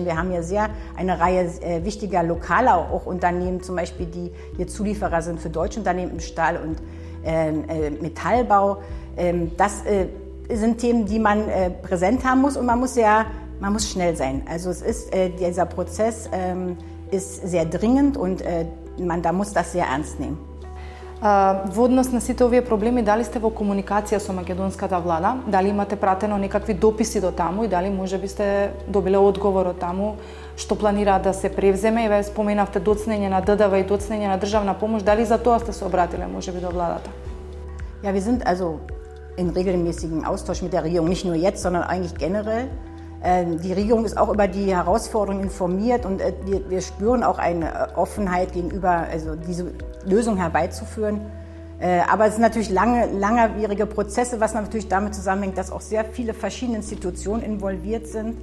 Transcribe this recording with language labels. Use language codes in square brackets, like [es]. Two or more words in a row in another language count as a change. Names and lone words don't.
[de] Wir haben hier eine Reihe wichtiger lokaler auch Unternehmen, zum Beispiel, die hier Zulieferer sind für deutsche Unternehmen im Stahl- und Metallbau. Das sind Themen, die man präsent haben muss und man muss schnell sein. Also dieser Prozess ist sehr dringend und da muss das sehr ernst nehmen. [mk] Во однос на сите овие проблеми, дали сте во комуникација со македонската влада? Дали имате пратено некакви дописи до таму и дали можеби сте добиле одговор од таму што планираат да се превземе? И ве споменавте доцнење на ДДВ и доцнење на државна помош. Дали за тоа сте се обратиле можеби до владата? [de] Ja, wir sind also in regelmäßigem Austausch mit der Regierung, nicht nur jetzt, sondern eigentlich generell. Die Regierung ist auch über die Herausforderungen informiert und wir spüren auch eine Offenheit gegenüber, also diese Lösung herbeizuführen. Aber es sind natürlich langwierige Prozesse, was natürlich damit zusammenhängt, dass auch sehr viele verschiedene Institutionen involviert sind.